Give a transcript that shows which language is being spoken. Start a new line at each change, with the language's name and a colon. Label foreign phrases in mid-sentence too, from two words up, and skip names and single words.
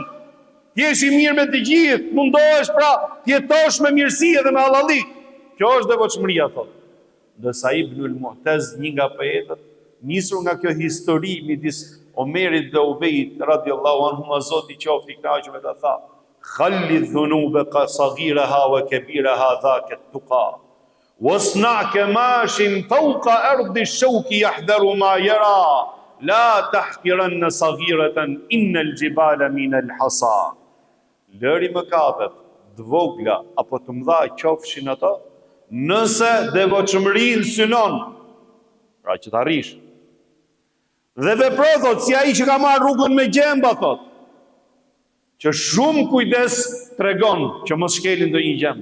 Albanian: Ti jesh i mirë me të gjithë, mundohesh pra të jetosh me mirësi edhe me hallallik. Kjo është devotshmëria, thot. Ndërsa Ibnul Mu'taz, një nga poetët, nisur nga kjo histori midis Omerit dhe Ubejit
Arabic: رضي الله عنهما,
Albanian: Zoti qoftë i kënaqur me ta, tha:
Arabic: "خل الذنوب كـ صغيرها وكبيرها ذاك التقى. واصنع كماش فوق أرض الشوك يحذر ما يرى. لا تحقرن صغيرة إن الجبال من الحصى."
Albanian: Lëri mëkatet, dvogla apo të mëdha qofshin ato, nëse devotshmërinë synon, pra që të arrish. Dhe vepro, thot, si ai që ka marrë rrugën me gjemba, thot, që shumë kujdes tregon që mos shkelin ndonjë gjemë.